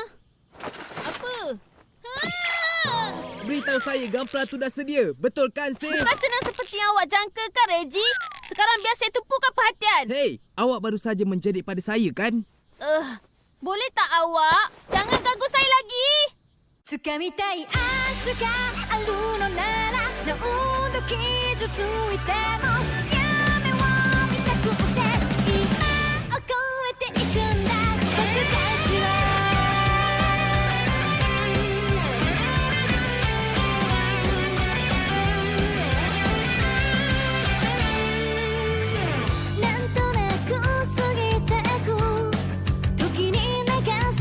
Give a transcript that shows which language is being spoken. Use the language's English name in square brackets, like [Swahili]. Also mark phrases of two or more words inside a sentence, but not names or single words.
[Malay] Apa? Ha! Beritahu saya gampla tu dah sedia. Betul kan, Say? Bukan senang seperti yang awak jangkakan, Reggie. Sekarang biar saya tumpukan perhatian. Hey! Awak baru saja menjerit pada saya, kan? Boleh tak awak? Jangan ganggu saya lagi. [Japanese] 掴みたい明日があるのなら何度傷ついても夢を見たくて今を越えていくんだ僕たちはなんとなく過ぎてく時に流さ